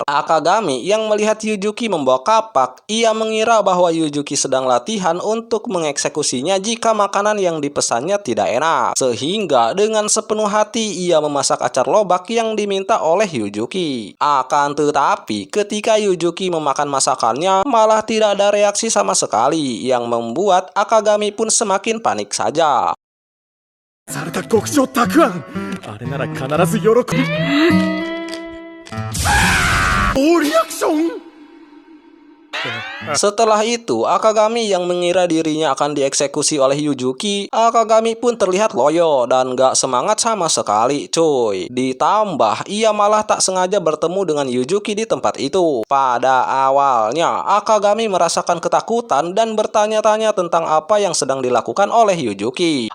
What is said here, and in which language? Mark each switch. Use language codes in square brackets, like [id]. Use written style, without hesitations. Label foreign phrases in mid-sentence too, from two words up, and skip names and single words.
[id] Akagami yang melihat Yujuki membawa kapak, ia mengira bahwa Yujuki sedang latihan untuk mengeksekusinya jika makanan yang dipesannya tidak enak. Sehingga dengan sepenuh hati ia memasak acar lobak yang diminta oleh Yujuki. Akan tetapi ketika Yujuki memakan masakannya, malah tidak ada reaksi sama sekali, yang membuat Akagami pun semakin panik saja. [ja] された極上たくあん、あれなら必ず喜ぶ。ノーリアクション。 [id] Setelah itu, Akagami yang mengira dirinya akan dieksekusi oleh Yujuki, Akagami pun terlihat loyo dan gak semangat sama sekali, cuy. Ditambah, ia malah tak sengaja bertemu dengan Yujuki di tempat itu. Pada awalnya, Akagami merasakan ketakutan dan bertanya-tanya tentang apa yang sedang dilakukan oleh Yujuki.